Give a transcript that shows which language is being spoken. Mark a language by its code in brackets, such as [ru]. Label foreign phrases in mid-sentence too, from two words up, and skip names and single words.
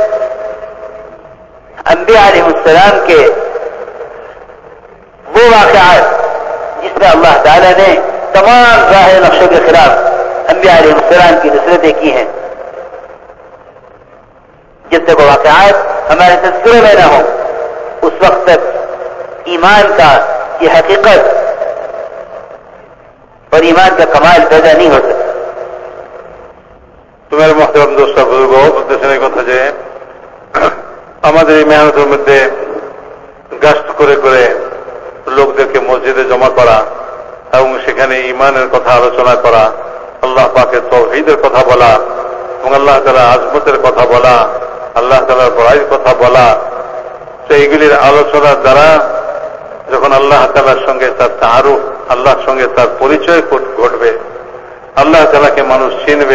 [ur] انبیاء علیہ السلام کے وہ واقعات جس میں اللہ تعالی نے تمام ظاہر نقشوں کے خلاف انبیاء علیہ السلام کی نصرتیں کی ہیں، جب تک وہ واقعات ہمارے تذکرے میں نہ ہوں اس وقت تک ایمان کا یہ حقیقت اور ایمان کا کمال پیدا نہیں ہو سکتا۔ [bn] তোমার محترم দোস্ত বুজুর্গ বলতেছেন এই কথা যে আমাদের এই মেহনতের মধ্যে গাস্ট করে করে লোকদেরকে মসজিদে জমা করা এবং সেখানে ঈমানের কথা আলোচনা করা, আল্লাহ পাকের তাওহীদের কথা বলা এবং আল্লাহ তাআলার আজমতের কথা বলা, আল্লাহ তাআলার বড়াইয়ের কথা বলা, তো এইগুলির আলোচনার দ্বারা যখন আল্লাহ তাআলার সঙ্গে তার তাআরুফ, আল্লাহর সঙ্গে তার পরিচয় ঘটবে, আল্লাহ তাআলাকে মানুষ চিনবে।